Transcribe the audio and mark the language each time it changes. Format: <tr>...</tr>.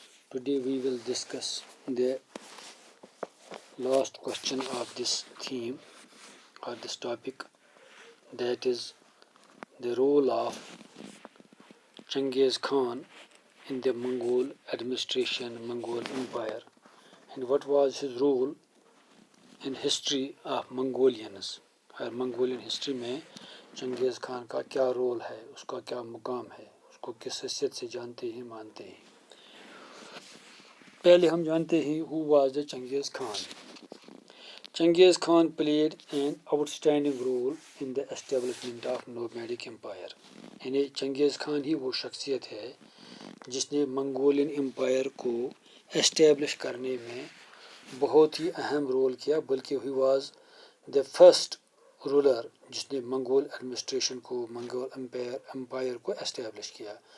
<en>Today we will discuss the last question of this theme or this topic, that is the role of Genghis Khan in the Mongol administration, Mongol Empire, and what was his role in history of Mongolians.</en> <ur>اور Mongolian history میں چنگیز خان کا کیا role ہے، اس کا کیا مقام ہے، اس کو کس حیثیت سے جانتے ہیں، مانتے ہیں. پہلے ہم جانتے ہیں</ur> <en>who was the</en> <ur>Genghis Khan.</ur> <en>Genghis Khan played an outstanding role in the establishment of nomadic empire.</en> <ur>یعنی چنگیز خان ہی وہ شخصیت ہے جس نے منگولین امپائر کو اسٹیبلش کرنے میں بہت ہی اہم رول کیا، بلکہ</ur> <en>he was the first</en> <ur>roller جس نے منگول ایڈمنسٹریشن کو، منگول امپائر کو اسٹیبلش کیا.</ur>